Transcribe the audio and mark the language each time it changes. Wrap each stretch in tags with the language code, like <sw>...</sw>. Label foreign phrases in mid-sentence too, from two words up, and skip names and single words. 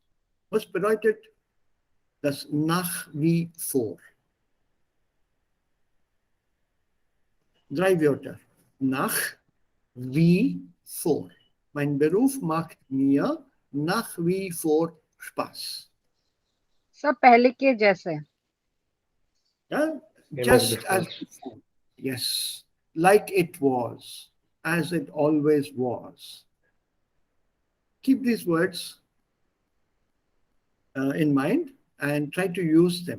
<de>Was bedeutet das nach wie vor? 3 Wörter. Nach wie vor. Mein Beruf macht mir nach wie vor Spaß.</de> <hi>सब पहले के जैसे.</hi> <en>Yeah? Same as Just before. as before. Yes. Like it was. As it always was. Keep these words in mind and try to use them.</en>